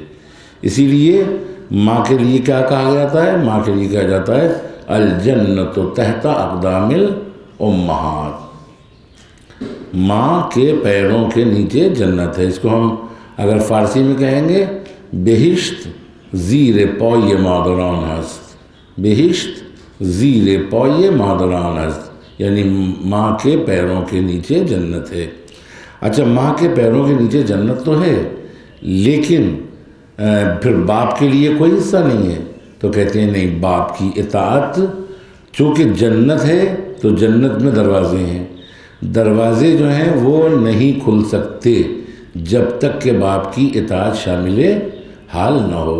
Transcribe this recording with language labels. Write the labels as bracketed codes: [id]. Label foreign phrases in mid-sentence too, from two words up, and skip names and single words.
[ur] اسی لیے ماں کے لیے کیا کہا جاتا ہے؟ ماں کے لیے کہا جاتا ہے [ar] الجنت تحت اقدام الامہات، [ur] ماں کے پیروں کے نیچے جنت ہے۔ اس کو ہم اگر فارسی میں کہیں گے [fa] بہشت زیر پای مادران است، بہشت زیر پای مادران است، [ur] یعنی ماں کے پیروں کے نیچے جنت ہے۔ اچھا، ماں کے پیروں کے نیچے جنت تو ہے، لیکن پھر باپ کے لیے کوئی حصہ نہیں ہے؟ تو کہتے ہیں نہیں، باپ کی اطاعت، چونکہ جنت ہے تو جنت میں دروازے ہیں، دروازے جو ہیں وہ نہیں کھل سکتے جب تک کہ باپ کی اطاعت شامل حال نہ ہو۔